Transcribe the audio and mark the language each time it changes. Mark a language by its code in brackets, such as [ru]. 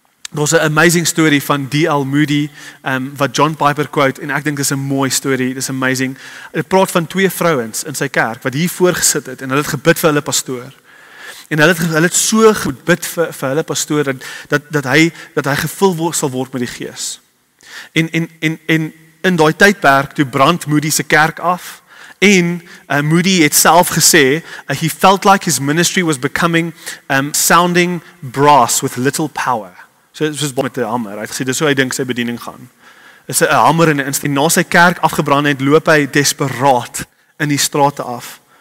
[af] Daar's 'n amazing story van D.L. Moody wat John Piper quote en ek dink dis 'n mooi story, dis amazing. Dit praat van twee vrouens in sy kerk wat hier voorgesit het en hulle het gebid vir hulle pastoor. En hulle het so goed bid vir hulle pastoor dat hy gevul sal word met die Gees. En in daai tydperk toe brand Moody se kerk af. En Moody het self gesê, [en] he felt like his ministry was becoming sounding brass with little power. [af] So dit was met 'n hamer. Hy het gesê dis so hy dink sy bediening gaan. Is 'n hamer en 'n instrument. Na sy kerk afgebrand het, loop hy desperaat in die strate af.